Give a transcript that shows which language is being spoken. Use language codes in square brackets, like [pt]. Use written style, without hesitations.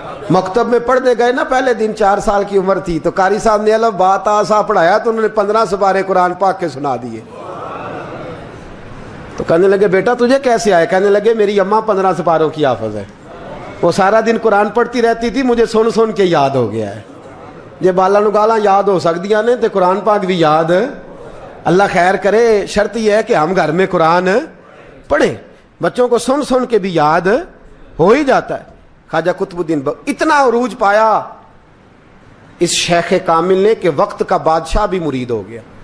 [ur] مکتب میں پڑھنے گئے نا پہلے دن، 4 سال کی عمر تھی، تو قاری صاحب نے الف با تا سا پڑھایا تو انہوں نے 15 سپارے قرآن پاک کے سنا دیے. تو کہنے لگے بیٹا تجھے کیسے آئے؟ کہنے لگے میری اماں 15 سپاروں کی حافظ ہے، وہ سارا دن قرآن پڑھتی رہتی تھی، مجھے سن سن کے یاد ہو گیا ہے. [pa] یہ بالا نگالا یاد ہو سکدیاں نے تے قرآن پاک بھی یاد. [ur] اللہ خیر کرے، شرط یہ ہے کہ ہم گھر میں قرآن پڑھیں، بچوں کو سن سن کے بھی یاد ہو ہی جاتا ہے. خواجہ قطب الدین اتنا عروج پایا اس شیخ کامل نے کہ وقت کا بادشاہ بھی مرید ہو گیا.